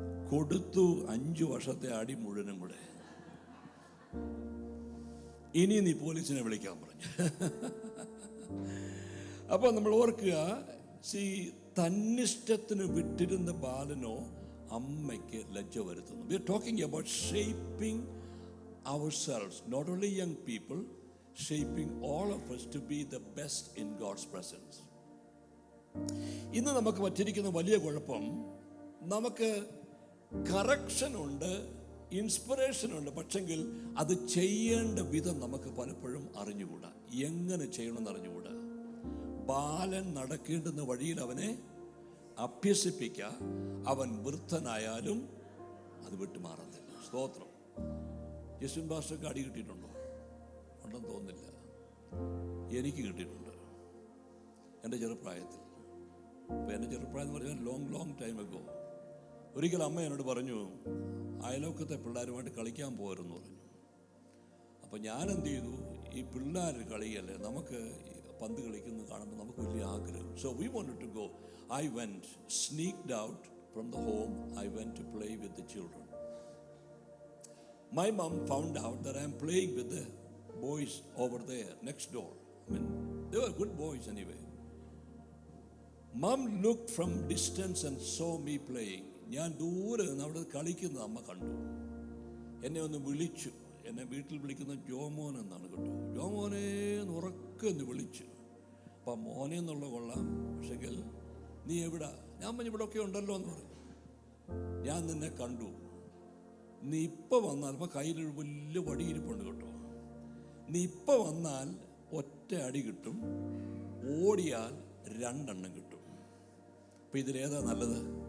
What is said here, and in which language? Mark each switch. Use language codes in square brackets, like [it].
[ml] കൊടുത്തു 5 വർഷത്തെ അടി മുഴുവനും കൂടെ. ഇനി നീ പോലീസിനെ വിളിക്കാൻ പറഞ്ഞു. അപ്പോൾ നമ്മൾ ഓർക്കുക, തന്നിഷ്ടത്തിന് വിട്ടിരുന്ന ബാലനോ അമ്മയ്ക്ക് ലജ്ജ വരുത്തുന്നു. [en] We are talking about shaping ourselves, not only young people, shaping all of us to be the best in God's presence. [ml] ഇന്ന് നമുക്ക് പറ്റിയിരിക്കുന്ന വലിയ കുഴപ്പം, നമുക്ക് കറക്ഷൻ ഉണ്ട്, ഇൻസ്പിറേഷൻ ഉണ്ട്, പക്ഷെങ്കിൽ അത് ചെയ്യേണ്ട വിധം നമുക്ക് പലപ്പോഴും അറിഞ്ഞുകൂടാ. എങ്ങനെ ചെയ്യണമെന്ന് അറിഞ്ഞുകൂടാ. ബാലൻ നടക്കേണ്ടുന്ന വഴിയിൽ അവനെ അഭ്യസിപ്പിക്കുക. അവൻ വൃദ്ധനായാലും അത് വിട്ടുമാറുന്നില്ല. സ്തോത്രം. യേശുൻ ഭാഷയ്ക്ക് അടി കിട്ടിയിട്ടുണ്ടോ? ഉണ്ടെന്ന് തോന്നുന്നില്ല. എനിക്ക് കിട്ടിയിട്ടുണ്ട് എൻ്റെ ചെറുപ്രായത്തിൽ. അപ്പോൾ എൻ്റെ ചെറുപ്രായം എന്ന് പറഞ്ഞാൽ [en] Long time ago. [ml] ഒരിക്കൽ അമ്മ എന്നോട് പറഞ്ഞു, അയലോക്കത്തെ പിള്ളേരുമായിട്ട് കളിക്കാൻ പോകരുതെന്ന് പറഞ്ഞു. അപ്പോൾ ഞാൻ എന്ത് ചെയ്തു, ഈ പിള്ളേർ കളിയല്ലേ, നമുക്ക് പന്ത് കളിക്കുന്നത് കാണുമ്പോൾ നമുക്ക് വലിയ ആഗ്രഹം. [en] So we wanted to go. I went, sneaked out from the home. I went to play with the children. My mom found out that I am playing with the boys over there next door. I mean, they were good boys anyway. Mom looked from distance and saw me playing. [ml] ഞാൻ ദൂരെ നിന്ന് അവിടെ കളിക്കുന്നത് അമ്മ കണ്ടു. എന്നെ ഒന്ന് വിളിച്ചു. എന്നെ വീട്ടിൽ വിളിക്കുന്ന ജോമോൻ എന്നാണ് കേട്ടോ. ജോമോനെ എന്ന് ഉറക്കെ ഒന്ന് വിളിച്ചു. അപ്പം മോനെ എന്നുള്ള കൊള്ളാം, പക്ഷെങ്കിൽ നീ എവിടാ? ഞാൻ പറഞ്ഞു ഇവിടെയൊക്കെ ഉണ്ടല്ലോ എന്ന് പറഞ്ഞു. ഞാൻ നിന്നെ കണ്ടു, നീ ഇപ്പം വന്നാൽ, ഇപ്പം കയ്യിലൊരു വലിയ വടിയിരിപ്പുണ്ട് കേട്ടോ, നീ ഇപ്പം വന്നാൽ ഒറ്റ അടി കിട്ടും, ഓടിയാൽ 2 എണ്ണം കിട്ടും. അപ്പം ഇതിലേതാ നല്ലത്?